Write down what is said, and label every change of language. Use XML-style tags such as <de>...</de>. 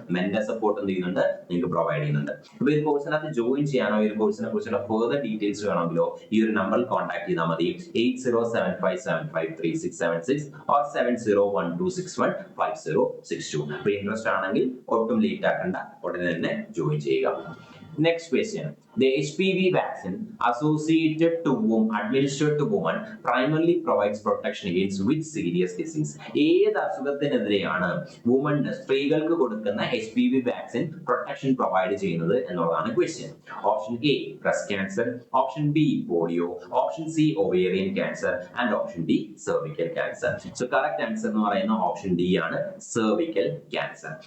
<ml>Mentor support എന്ത് ചെയ്യുന്നുണ്ട്, നിങ്ങൾക്ക് പ്രൊവൈഡ് ചെയ്യുന്നുണ്ട്. അപ്പൊ ഈ കോഴ്സിനകത്ത് ജോയിൻ ചെയ്യാനോ ഈ കോഴ്സിനെ കുറിച്ചുള്ള ഫർദർ ഡീറ്റെയിൽസ് വേണമെങ്കിലോ ഈ ഒരു നമ്പറിൽ കോൺടാക്ട് ചെയ്താൽ മതി.</ml> <en>8075753676 or 7012615062.</en> <ml>അപ്പൊ ഇൻട്രസ്റ്റ് ആണെങ്കിൽ ഒട്ടും ലേറ്റ് ആക്കണ്ട, ഉടനെ തന്നെ ജോയിൻ ചെയ്യുക.</ml> <en>Next question. The HPV vaccine associated to administered to women primarily provides protection against which serious disease?</en> <ml>ഏത് അസുഖത്തിനെതിരെയാണ് സ്ത്രീകൾക്ക് കൊടുക്കുന്ന HPV വാക്സിൻ പ്രൊട്ടക്ഷൻ പ്രൊവൈഡ് ചെയ്യുന്നത് എന്നുള്ളതാണ് question.</ml> <en>Option A breast cancer, option B polio, option C ovarian cancer and option D cervical cancer. So correct answer</en> <ml>എന്ന് പറയുന്നത്</ml> <en>Option D ആണ്, cervical cancer.</en>